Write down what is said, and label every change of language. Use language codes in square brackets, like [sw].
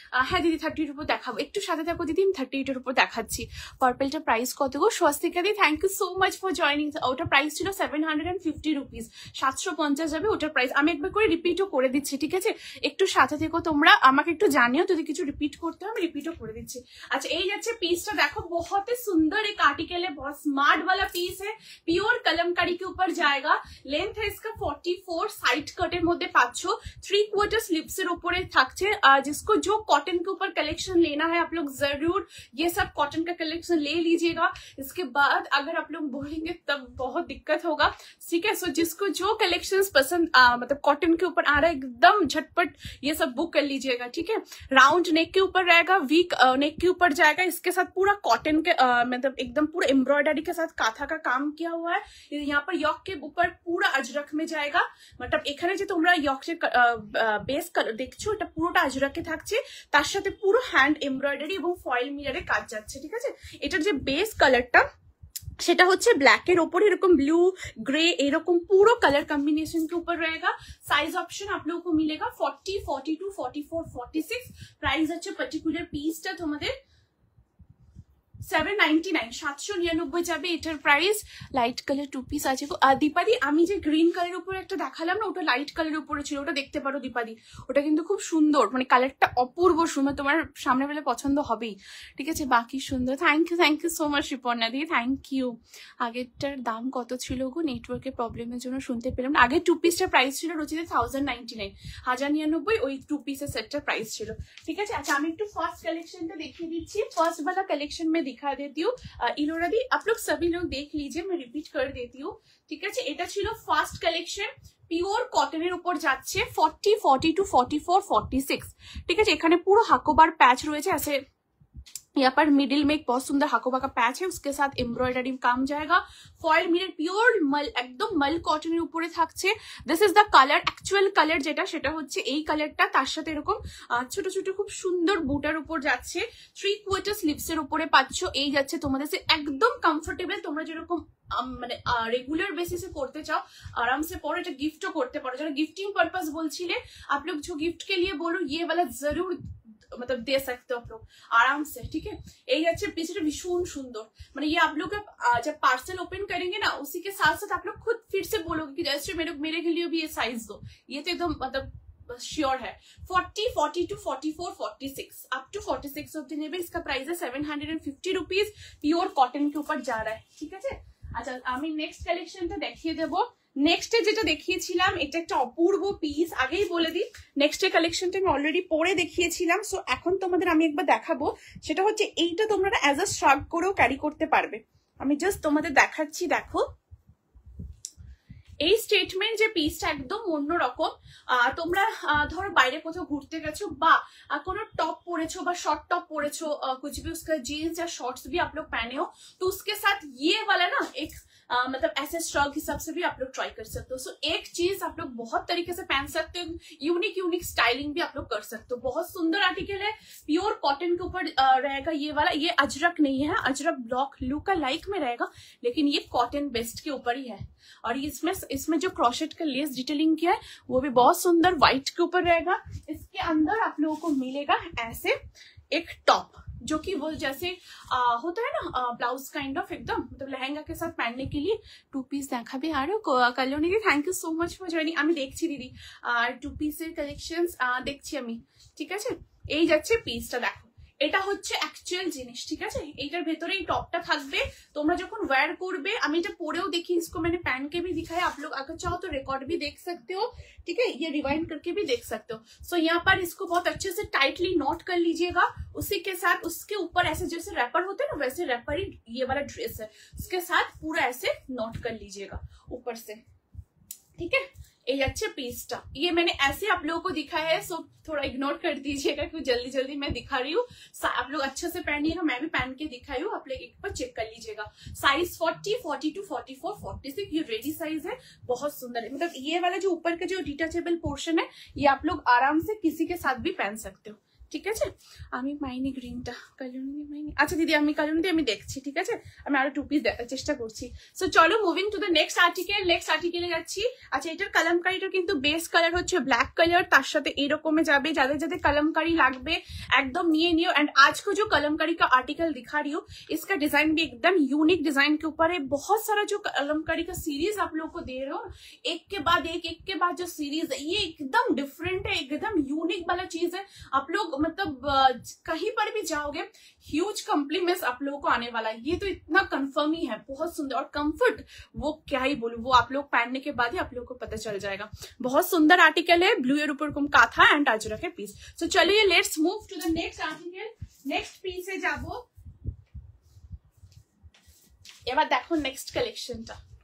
[bn] হ্যাঁ দিদি 30 এর উপর দেখাবো, একটু সাথে থাকো দিদি, আমি 38 এর উপর দেখাচ্ছি। পার্পলটা প্রাইস কত গো? স্বস্তিকা দি thank you so much for joining. ওটা প্রাইস ছিল 750 রুপিস, 750 যাবে ওটার প্রাইস। আমি একবার করে রিপিটও করে দিচ্ছি, ঠিক আছে? একটু সাথে থেকো তোমরা, আমাকে একটু জানিও যদি কিছু রিপিট করতে হয়, আমি রিপিটও করে দিচ্ছি। আচ্ছা এই যাচ্ছে পিসটা, দেখো [hi] बहुत ही सुंदर एक आर्टिकल है, बहुत स्मार्ट वाला पीस है, प्योर कलमकारी के ऊपर जाएगा। लेंथ है इसका 44, साइड कटेर मध्य पाচ্ছ, 3/4 स्लीव्स [bn] এর উপরে থাকছে। [hi] जिसको जो कॉटन के ऊपर कलेक्शन लेना है आप लोग जरूर ये सब कॉटन का कलेक्शन ले लीजिएगा। इसके बाद अगर आप लोग बोलेंगे तब बहुत दिक्कत होगा, ठीक है। सो जिसको जो कलेक्शंस पसंद मतलब कॉटन के ऊपर आ रहा है एकदम झटपट ये सब बुक कर लीजिएगा, ठीक है। राउंड नेक के ऊपर रहेगा, वीक नेक के ऊपर जाएगा। इसके साथ पूरा कॉटन के मतलब एकदम पूरा एम्ब्रॉयडरी के साथ काथा का काम किया हुआ है। यहाँ पर यॉक के ऊपर पूरा अजरक में जाएगा, मतलब [bn] এখানে যে তোমরা ইয়কের বেস কালার দেখছো এটা পুরোটা আজরাকে থাকছে, তার সাথে পুরো হ্যান্ড এমব্রয়ডারি এবং ফয়েল মিররে কাজ যাচ্ছে, ঠিক আছে। এটার যে বেস কালারটা সেটা হচ্ছে ব্ল্যাক এর ওপর এরকম ব্লू ग्रे এরকম পুরো কালার কম্বিনেশন [hi] के ऊपर रहेगा। साइज ऑप्शन आप लोगों को मिलेगा 40, 42, 44, 46। [bn] प्राइस আছে পার্টিকুলার পিসটা তোমাদের 799, 799 যাবে এটার price. Light colour two piece আছে। দীপাদি আমি যে গ্রিন কালারের উপর একটা দেখালাম না, ওটা লাইট কালারের উপরে ছিল, ওটা দেখতে পারো দীপাদি, ওটা কিন্তু খুব সুন্দর, মানে কালারটা অপূর্ব সুন্দর, তোমার সামনে পেলে পছন্দ হবেই, ঠিক আছে। বাকি সুন্দর। Thank you so much রিপর্ণা the, thank you. আগেরটার দাম কত ছিল গো? নেটওয়ার্কের প্রবলেমের জন্য শুনতে পেলাম না। আগের টু পিসটার প্রাইস ছিল রচিতে 1099, 1099 ওই টু পিসের সেটটার প্রাইস ছিল, ঠিক আছে। আচ্ছা আমি একটু ফার্স্ট কালেকশনটা দেখিয়ে দিচ্ছি। [hi] ফার্স্ট वाला कलेक्शन में दिखा देती हूँ। इलोरा दी आप लोग सभी लोग देख लीजिए, मैं रिपीट कर देती हूँ, [bn] ঠিক আছে। এটা ছিল ফার্স্ট কালেকশন, পিওর কটনের উপর যাচ্ছে 40, 42, 44, 46, ঠিক আছে। এখানে পুরো হাকোবার প্যাচ রয়েছে, আছে [hi] यहाँ पर मिडिल में एक बहुत सुंदर हाकोबा का पैच है, उसके साथ एम्ब्रॉयडरी काम जाएगा। [bn] फॉयल मिरर प्योर मल एकदम मल कटনের উপরে থাকছে। This is the colour, actual colour যেটা সেটা হচ্ছে এই কালারটা, তার সাথে এরকম ছোট ছোট খুব সুন্দর বুটার উপর যাচ্ছে। 3/4 স্লিভস এর উপরে পাচ্ছ। এই যাচ্ছে তোমাদের একদম কমফোর্টেবল, তোমরা যেরকম মানে [hi] रेगुलर बेसिस से करते चाओ आराम से पढ़ो, [bn] এটা গিফটও করতে পারো। যারা গিফটিং পারপাস বলছিলে [hi] आप लोग जो गिफ्ट के लिए बोलो ये वाला जरूर मतलब दे सकते हो आप लोग आराम से, ठीक है। এই যাচ্ছে পিসটা ভীষণ সুন্দর, মানে ये आप लोग जब पार्सल ओपन करेंगे ना उसी के साथ साथ आप लोग खुद फिर से बोलोगे कि जैसे मेरे के लिए भी ये साइज दो, ये तो एकदम मतलब श्योर है। 40, 42, 44, 46 अप टू 46 [bn] অবধি নেবে। [hi] इसका प्राइस है 750 रुपीज, प्योर कॉटन के ऊपर जा रहा है, ठीक है। [bn] আচ্ছা আমি নেক্সট কালেকশনটা দেখিয়ে দেবো। নেক্সটে যেটা দেখিয়েছিলাম এটা একটা অপূর্ব পিস, আগেই বলে দিই নেক্সটের কালেকশনটা আমি অলরেডি পরে দেখিয়েছিলাম। সো এখন তোমাদের আমি একবার দেখাবো, সেটা হচ্ছে এইটা তোমরা অ্যাজ আ শ্রাগ করেও ক্যারি করতে পারবে। আমি জাস্ট তোমাদের দেখাচ্ছি, দেখো এই স্টেটমেন্ট যে পিসটা একদম অন্যরকম। তোমরা ধরো বাইরে কোথাও ঘুরতে গেছো বা কোনো টপ পরেছো বা [hi] शॉर्ट टॉप परेछो, कुछ भी उसका जीन्स या शॉर्ट्स भी आप लोग पहने हो तो उसके साथ ये वाला ना एक मतलब ऐसे स्ट्रग हिसाब से भी आप लोग ट्राई कर सकते हो। सो एक चीज आप लोग बहुत तरीके से पहन सकते हो, यूनिक स्टाइलिंग भी आप लोग कर सकते हो। बहुत सुंदर आर्टिकल है, प्योर कॉटन के ऊपर रहेगा ये वाला। ये अजरक नहीं है, अजरक ब्लॉक लुका लाइक में रहेगा, लेकिन ये कॉटन बेस्ट के ऊपर ही है। और इसमें जो क्रोशेट का लेस डिटेलिंग किया है वो भी बहुत सुंदर व्हाइट के ऊपर रहेगा। इसके अंदर आप लोगों को मिलेगा ऐसे एक टॉप, जो कि वो जैसे होता है ना ब्लाउज काइंड ऑफ एकदम मतलब लहंगा के साथ पहनने के लिए। [bn] टू पिस দেখাবে আরো কল্যাণী দি, thank you so much for joining. আমি দেখছি দিদি আর টু পিসের কালেকশনস দেখছি আমি, ঠিক আছে। এই যাচ্ছে পিসটা, দেখো এটা হচ্ছে অ্যাকচুয়াল জিনিস, ঠিক আছে। এইটার ভেতরে এই টপটা থাকবে, তোমরা যখন ওয়্যার করবে, আমি এটা পরেও [hi] देखी, इसको मैंने पहन के भी दिखाया, आप लोग अगर चाहो तो रिकॉर्ड भी देख सकते हो, ठीक है, ये रिवाइंड करके भी देख सकते हो। सो यहाँ पर इसको बहुत अच्छे से टाइटली नॉट कर लीजिएगा, उसी के साथ उसके ऊपर ऐसे जैसे रैपर होते हैं ना, वैसे रैपर ही ये वाला ड्रेस है, उसके साथ पूरा ऐसे नॉट कर लीजिएगा ऊपर से, ठीक है। ये अच्छे पीसटा ये मैंने ऐसे आप लोगों को दिखाया है, सो थोड़ा इग्नोर कर दीजिएगा क्योंकि जल्दी जल्दी मैं दिखा रही हूँ। आप लोग अच्छे से पहनिएगा, मैं भी पहन के दिखाई हूँ, आप लोग एक बार चेक कर लीजिएगा। साइज 40, 42, 44, 46 ये रेडी साइज है, बहुत सुंदर है। मतलब ये वाला जो ऊपर का जो डिटैचेबल पोर्शन है, ये आप लोग आराम से किसी के साथ भी पहन सकते हो, [bn] ঠিক আছে। আমি পাইনি গ্রিনটা, কালুনি পাইনি। আচ্ছা দিদি আমি কালুনি দিয়ে আমি দেখছি, ঠিক আছে, আমি আরো টু পিস দেখার চেষ্টা করছি। সো চলো moving to the next article. Next আর্টিকেলে যাচ্ছি। আচ্ছা এটার কালামকারিটা কিন্তু বেস কালার হচ্ছে ব্ল্যাক কালার, তার সাথে এরকমে যাবে। যাদের যাদের कलमकारी লাগবে একদম নিয়ে নিও। [hi] एंड आज को जो कलमकारी का आर्टिकल दिखा रही हूँ, इसका डिजाइन भी एकदम यूनिक डिजाइन के ऊपर है। बहुत सारा जो कलमकारी का सीरीज आप लोग को दे रहे हो, एक के बाद जो सीरीज है, ये एकदम डिफरेंट है, एकदम यूनिक वाला चीज है। आप लोग मतलब कहीं पर भी जाओगे, ह्यूज कॉम्प्लीमेंट्स आप लोगों को आने वाला है। ये तो इतना कंफर्म ही है, बहुत सुंदर। और कंफर्ट वो क्या ही बोलूं, वो आप लोग पहनने के बाद ही आप लोगों को पता चल जाएगा। बहुत सुंदर आर्टिकल है, ब्लू एर ऊपर काथा एंड अजरक है पीस। सो चलिए let's move to the next article. Next piece है जाबो, [bn] এবার দেখো নেক্সট কালেকশনটা।